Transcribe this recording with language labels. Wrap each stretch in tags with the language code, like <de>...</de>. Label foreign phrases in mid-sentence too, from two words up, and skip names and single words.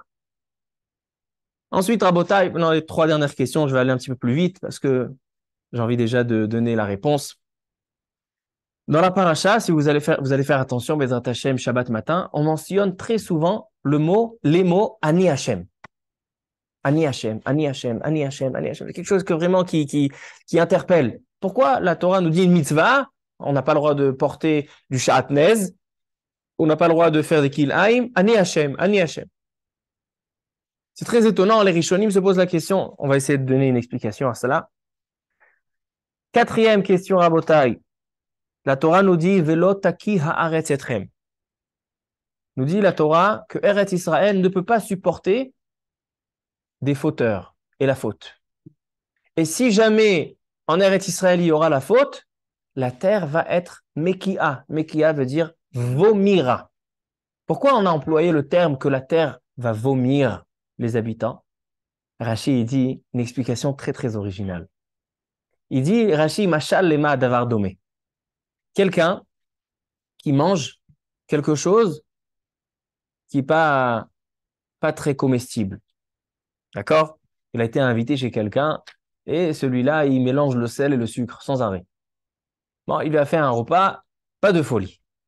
<fr>Ensuite, Rabotai, dans les 3 dernières questions, je vais aller un petit peu plus vite parce que j'ai envie déjà de donner la réponse. Dans la paracha, si vous allez faire attention,</fr> <he>בעזרת השם,</he> <fr>Shabbat matin, on mentionne très souvent les mots</fr> <he>אני השם. אני השם, אני השם, אני השם, אני השם.</he> <fr>C'est quelque chose que vraiment qui interpelle. Pourquoi la Torah nous dit une mitzvah? On n'a pas le droit de porter du sha'atnez, on n'a pas le droit de faire des kil'aim.</fr> <he>אני השם, אני השם.</he> <fr>C'est très étonnant, les Rishonim se posent la question, on va essayer de donner une explication à cela. Quatrième question, Rabotai. La Torah nous dit</fr> <he>ולא תקיא הארץ אתכם.</he> <fr>Nous dit la Torah que Eretz Israël ne peut pas supporter des fauteurs et la faute. Et si jamais en Eretz Israël il y aura la faute, la terre va être mekia. Mekia veut dire vomira. Pourquoi on a employé le terme que la terre va vomir les habitants? Rashi dit une explication très très originale. Il dit Rashi</fr> <he>משל למה הדבר דומה.</he> <fr>Quelqu'un qui mange quelque chose qui n'est pas très comestible. D'accord? Il a été invité chez quelqu'un et celui-là, il mélange le sel et le sucre sans arrêt. Bon, il lui a fait un repas, pas de folie.</fr>